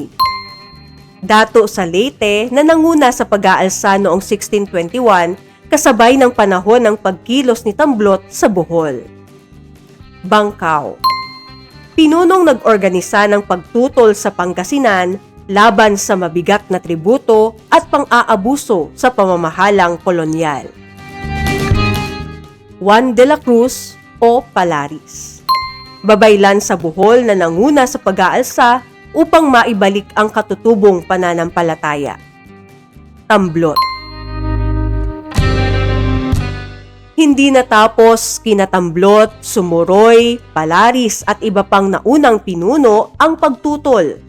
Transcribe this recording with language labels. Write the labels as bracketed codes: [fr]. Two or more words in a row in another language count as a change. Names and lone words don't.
[tl] Dato sa Leyte na nanguna sa pag-aalsa noong 1621 kasabay ng panahon ng pagkilos ni Tamblot sa Bohol. Bangkao. Pinunong nag-organisa ng pagtutol sa Pangasinan laban sa mabigat na tributo at pang-aabuso sa pamamahalang kolonyal. Juan de la Cruz o Palaris. Babaylan sa Bohol na nanguna sa pag-aalsa upang maibalik ang katutubong pananampalataya. Tamblot. Hindi natapos kina Tamblot, Sumoroy, Palaris at iba pang naunang pinuno ang pagtutol.